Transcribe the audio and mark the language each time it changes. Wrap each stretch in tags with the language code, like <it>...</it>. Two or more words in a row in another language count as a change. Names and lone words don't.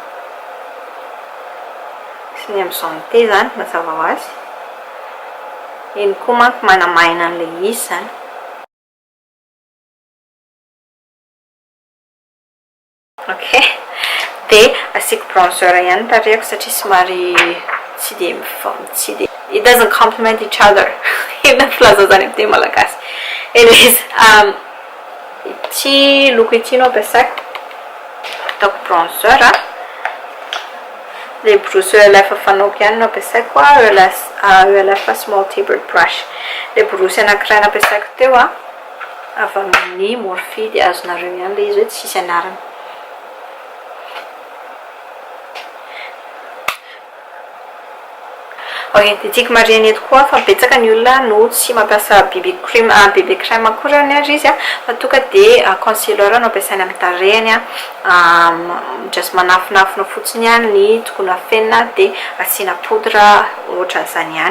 <mg>Sy ny am'izao nite zany mazava ho azy. Iny koa manko manamaina an'le izy zany. Ok, de asiako bronzer ihany tarehako satria somary tsy de</mg> <en>it doesn't complement each other.</en> <mg>Ina filaza zany amin'ny teny malagasy. Anyways, ity loko ity no ampiasaiko. Ataoko bronzer le borosy ELF fanaoko ihany no ampiasaiko ELF</mg> <en>small tapered brush.</en> <mg>Le borosy anankiray nampiasaiko teo avy amin'ny Morphe de azonareo ihany le izy hoe tsisy anarany. Ok, de tiako marihana eto koa fa betsaka ny olona no tsy mampiasa BB crème akorany ary izy fa tonga de concealer no ampiasainy amin'ny tarehiny just manafinafina fotsiny ihany ny tokony afenina de asiana poudre ohatran'izany ihany.</mg>